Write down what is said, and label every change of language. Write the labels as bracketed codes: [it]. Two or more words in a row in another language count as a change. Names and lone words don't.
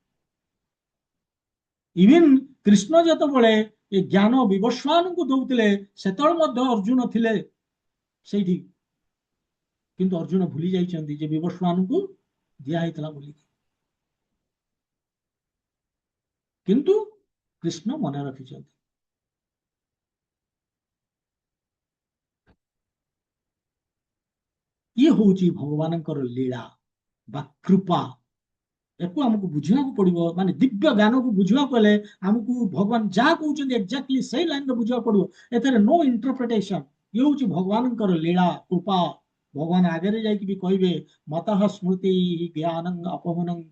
[or] ଇଭିନ୍ କୃଷ୍ଣ ଯେତେବେଳେ ଏ ଜ୍ଞାନ ବିବସ୍ୱାନଙ୍କୁ ଦଉଥିଲେ, ସେତେବେଳେ ମଧ୍ୟ ଅର୍ଜୁନ ଥିଲେ ସେଇଠି। କିନ୍ତୁ ଅର୍ଜୁନ ଭୁଲି ଯାଇଛନ୍ତି ଯେ ବିବସ୍ୱାନଙ୍କୁ ଦିଆ ହେଇଥିଲା ବୋଲି। କିନ୍ତୁ କୃଷ୍ଣ ମନେ ରଖିଛନ୍ତି। ଏ ହେଉଛି ଭଗବାନଙ୍କର ଲୀଳା ବା କୃପା। ୟାକୁ ଆମକୁ ବୁଝିବାକୁ ପଡିବ। ମାନେ ଦିବ୍ୟ ଜ୍ଞାନକୁ ବୁଝିବାକୁ ହେଲେ ଆମକୁ ଭଗବାନ ଯାହା କହୁଛନ୍ତି ଏକ୍ଜାକ୍ଟଲି ସେଇ ଲାଇନରେ ବୁଝିବାକୁ ପଡିବ। ଏଥିରେ [en] no interpretation. [or] ଇଏ ହଉଛି ଭଗବାନଙ୍କର ଲୀଳା କୃପା। ଭଗବାନ ଆଗରେ ଯାଇକି ବି କହିବେ [sa] ମତଃ ସ୍ମୃତି ଜ୍ଞାନଂ ଅପହନଂ ଚ।